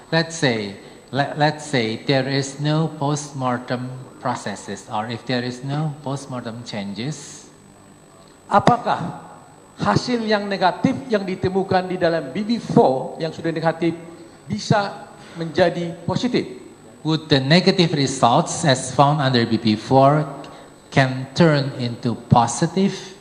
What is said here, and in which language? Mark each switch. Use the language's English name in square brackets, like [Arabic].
[English] let's say there is no post-mortem processes, or if there is no post-mortem changes, [Indonesian] apakah hasil yang negatif yang ditemukan di dalam BB4 yang sudah negatif bisa menjadi positif? [English] would the negative results as found under BP4 can turn into positive?